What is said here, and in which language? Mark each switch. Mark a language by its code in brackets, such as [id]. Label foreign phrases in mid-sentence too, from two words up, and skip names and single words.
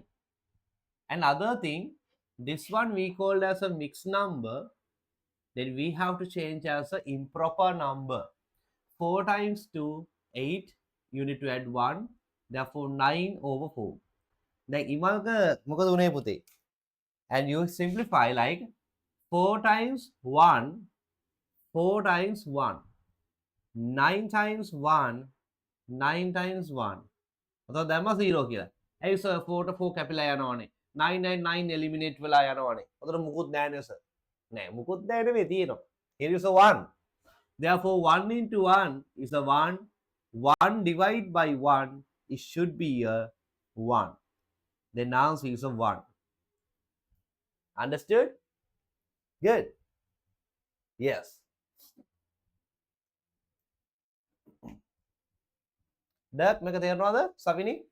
[en] Another thing, this one we called as a mixed number. Then we have to change as an improper number. 4 times 2, 8. You need to add 1. Therefore 9 over 4. Then imalka [si] මොකද උනේ පුතේ? [en] And you simplify like 4 times 1, 4 times 1, 9 times 1, 9 times 1. So that must 0 කියලා. Hey sir, 4 to 4 [si] කැපිලා යනවානේ. 9 9 9 eliminate වෙලා යනවානේ. ඔතන මුකුත් නැහැ නේ sir. නෑ මුකුත් නැහැ නෙමෙයි තියෙනවා. [en] Here is a 1. Therefore 1 into 1 is a 1. 1 divided by 1, it should be a 1. Then answer is a 1. Understood? Good. Yes. That make a තේරෙනවද Savini?